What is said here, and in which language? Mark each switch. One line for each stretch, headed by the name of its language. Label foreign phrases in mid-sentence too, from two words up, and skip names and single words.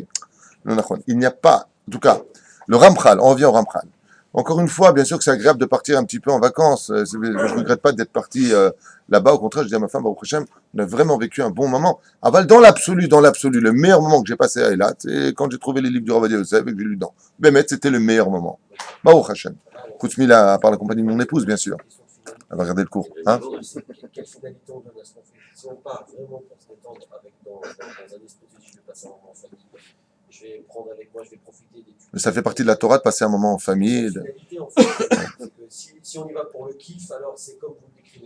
French: Il n'y a pas, en tout cas, le Ramchal, on revient au Ramchal. Encore une fois, bien sûr que c'est agréable de partir un petit peu en vacances. Je ne regrette pas d'être parti là-bas. Au contraire, je dis à ma femme,
Hebrew: ברוך השם,
French: on a vraiment vécu un bon moment. Aval, dans l'absolu, le meilleur moment que j'ai passé à Eilat, c'est quand j'ai trouvé les livres du Rav Ovadia Yosef et que j'ai lu dedans. Bémet, c'était le meilleur moment.
Hebrew: ברוך השם. Koutzmila,
French: par la compagnie de mon épouse, bien sûr. Elle va regarder le cours. Hein? Quelle finalité on donne à ce qu'on fait? Si on part vraiment pour se détendre avec dans un esprit de je vais passer un moment en famille, je vais prendre avec moi, je vais profiter des Mais ça fait partie de la Torah de passer un moment en famille. La finalité, en fait, c'est que si on y va pour le kiff, alors c'est comme vous le décrivez.